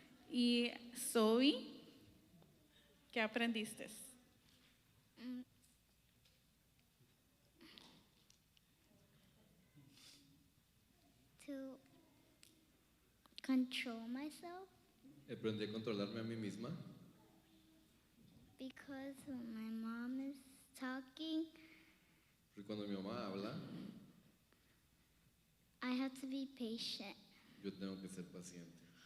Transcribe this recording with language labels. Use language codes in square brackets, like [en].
[es] Y Zoe, ¿qué aprendiste? [en] To control myself [es] Aprendí a controlarme a mí misma [en] because when my mom is talking, [es] porque cuando mi mamá habla, [en] I have to be patient. [es] yo tengo que ser paciente.